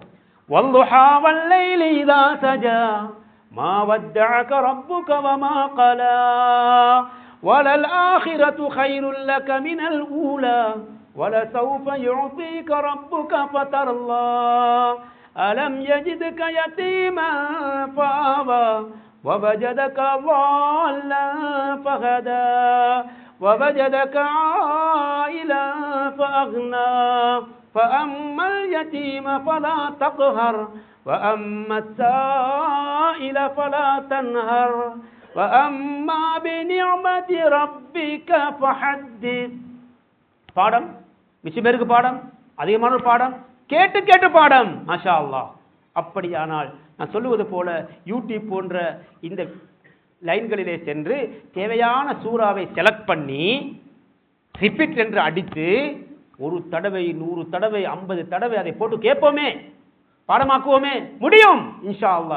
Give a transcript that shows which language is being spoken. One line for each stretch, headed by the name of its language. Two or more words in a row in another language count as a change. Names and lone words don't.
Arabic: والضحى والليل إذا سجى ما ودعك ربك وما قلى وللآخرة خير لك من الأولى ولسوف يعطيك ربك فترضى ألم يجدك يتيما فآوى ووجدك ضالًا ஃபஹதா وَوَجَدَكَ عَائِلًا فَأَغْنَى فَأَمَّا الْيَتِيمَ فَلَا تَقْهَرْ وَأَمَّا السَّائِلَ فَلَا تَنْهَرْ وَأَمَّا بِنِعْمَةِ رَبِّكَ فَحَدِّثْ.
Tamil: பாடம் மிச்சம் பேருக்கு பாடம், அதிகமான பாடம், கேட்டு கேட்டு பாடம்.
Arabic: ما شاء الله.
Tamil: அப்படியானால் நான் சொல்லுவது போல யூடியூப் போன்ற இந்த லைன்களிலே சென்று தேவையான சூறாவை செலக்ட் பண்ணி ரிப்பீட் என்று அடித்து 1 தடவை, 100 தடவை, 50 தடவை அதை போட்டு கேட்போமே, பாடமாக்குவோமே, முடியும்
Arabic: إن شاء الله.